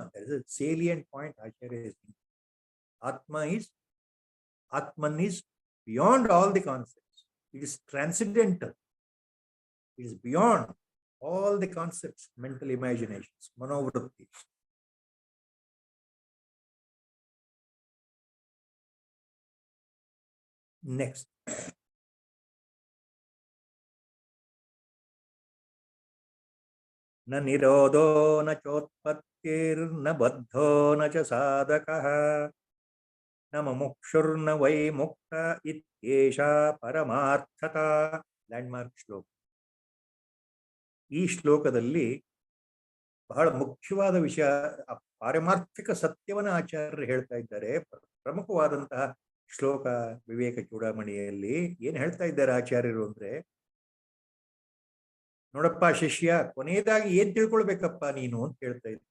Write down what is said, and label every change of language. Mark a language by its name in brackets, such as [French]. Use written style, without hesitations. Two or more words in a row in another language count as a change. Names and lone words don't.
[English] That is a salient point Acharya is saying. Atman is beyond all the concepts. It is transcendental. It is beyond all the concepts, mental imaginations, manovrittis. Next. [Sanskrit] न निरोधो न चोत्पत्तिर्न बद्धो न च साधकः न मुमुक्षुर्न वै मुक्त इत्येषा परमार्थता. [Kannada] ಲ್ಯಾಂಡ್ಮಾರ್ಕ್ ಶ್ಲೋಕ. ಈ ಶ್ಲೋಕದಲ್ಲಿ ಬಹಳ ಮುಖ್ಯವಾದ ವಿಷಯ, ಪಾರಮಾರ್ಥಿಕ ಸತ್ಯವನ್ನು ಆಚಾರ್ಯರು ಹೇಳ್ತಾ ಇದ್ದಾರೆ. ಪ್ರಮುಖವಾದಂತಹ ಶ್ಲೋಕ ವಿವೇಕ ಚೂಡಾಮಣಿಯಲ್ಲಿ ಏನ್ ಹೇಳ್ತಾ ಇದ್ದಾರೆ ಆಚಾರ್ಯರು ಅಂದ್ರೆ, ನೋಡಪ್ಪ ಶಿಷ್ಯ, ಕೊನೆಯದಾಗಿ ಏನ್ ತಿಳ್ಕೊಳ್ಬೇಕಪ್ಪ ನೀನು ಅಂತ ಹೇಳ್ತಾ ಇದ್ದ.